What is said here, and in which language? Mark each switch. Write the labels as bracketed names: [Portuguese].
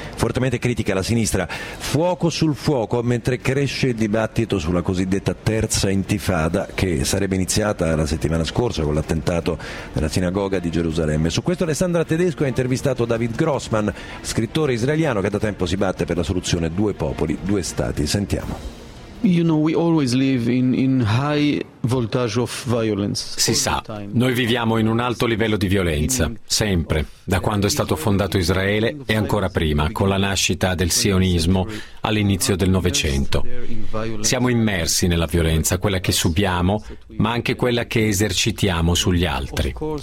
[Italian] Fortemente critica la sinistra. Fuoco sul fuoco, mentre cresce il dibattito sulla cosiddetta terza intifada, che sarebbe iniziata la settimana scorsa con l'attentato nella sinagoga di Gerusalemme. Su questo Alessandra Tedesco ha intervistato David Grossman, scrittore israeliano che da tempo si batte per la soluzione due popoli, due stati. Sentiamo. [English] You know, we always live in high voltage of violence. [Italian] Si sa, noi viviamo in un alto livello di violenza, sempre, da quando è stato fondato Israele e ancora prima, con la nascita del sionismo all'inizio del Novecento. Siamo immersi nella violenza, quella che subiamo, ma anche quella che esercitiamo sugli altri.